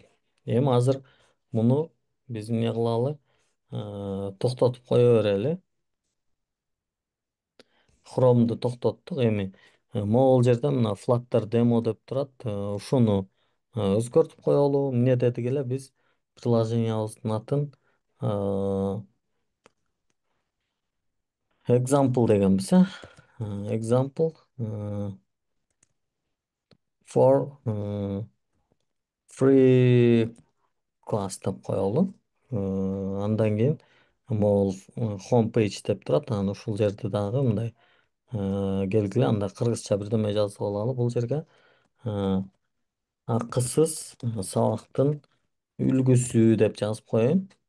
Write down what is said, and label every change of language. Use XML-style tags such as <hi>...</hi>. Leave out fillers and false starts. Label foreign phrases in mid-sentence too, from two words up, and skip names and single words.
<ky>Эми азыр муну биз эмне кылалы? Токтотуп кое берели. Chrome'ду токтоттук. Эми могул жерде мына Flutter demo деп турат. Ушуну өзгөртүп коелу. Эмне дедик эле биз приложениябыздын атын example дегенбиз,</ky> <en>example for free class</en> <ky>деп коелу. Андан кийин могул homepage деп турат. Анан ушул жерде дагы мындай келгиле, анда кыргызча бирдеме жазып алалы бул жерге. Акысыз сабактын үлгүсү деп жазып коеюн.</ky>